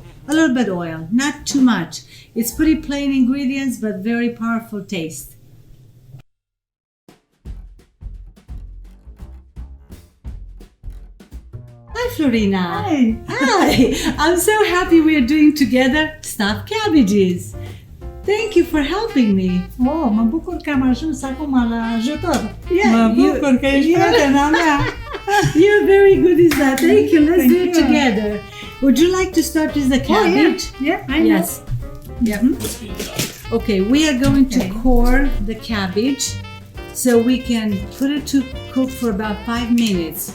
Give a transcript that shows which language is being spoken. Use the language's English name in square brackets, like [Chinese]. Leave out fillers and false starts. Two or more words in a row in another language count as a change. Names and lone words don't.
[English] A little bit oil, not too much. It's pretty plain ingredients, but very powerful taste. Hi, Florina. Hi. Hi. I'm so happy we are doing together stuffed cabbages. Thank you for helping me. [Romanian] Oh, mă bucur că am ajuns acum la ajutor. [English] Yeah, [Romanian] mă bucur că ești prietena mea. [English] You're very good at that. Thank you. Let's Thank do it you. together. Would you like to start with the cabbage? Oh, yeah, I know. Yes. Yeah. Okay, we are going to core the cabbage so we can put it to cook for about 5 minutes.